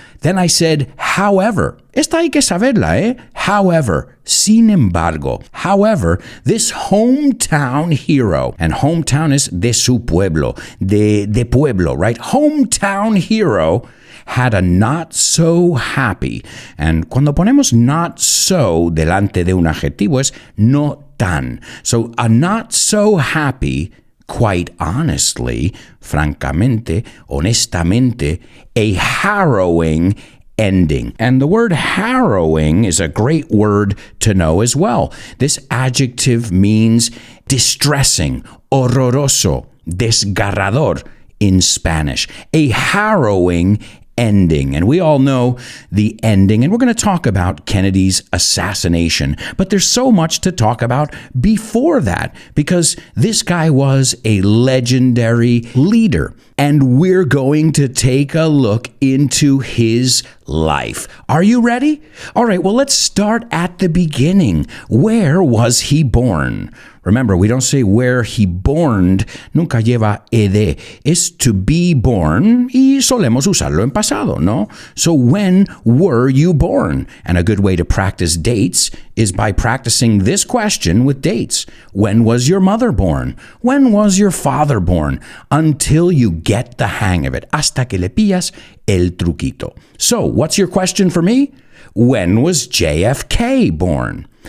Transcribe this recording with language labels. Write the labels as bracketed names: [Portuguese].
[English] Then I said, however. [Spanish] Esta hay que saberla, eh? [English] However, [Spanish] sin embargo, [English] however, this hometown hero, and hometown is [Spanish] de su pueblo, de pueblo, [English] right? Hometown hero had a not so happy. [Spanish] And cuando ponemos not so delante de un adjetivo es no tan. [English] So a not so happy, quite honestly, [Spanish] francamente, honestamente, [English] a harrowing ending. And the word harrowing is a great word to know as well. This adjective means distressing, [Spanish] horroroso, desgarrador [English] in Spanish. A harrowing ending. And we all know the ending, and we're going to talk about Kennedy's assassination. But there's so much to talk about before that, because this guy was a legendary leader. And we're going to take a look into his life. Are you ready? All right, well, let's start at the beginning. Where was he born? Remember, we don't say where he borned, [Spanish] nunca lleva ed. Es to be born, y solemos usarlo en pasado, ¿no? [English] So when were you born? And a good way to practice dates is by practicing this question with dates. When was your mother born? When was your father born? Until you get the hang of it, [Spanish] hasta que le pillas el truquito. [English] So, what's your question for me? When was JFK born?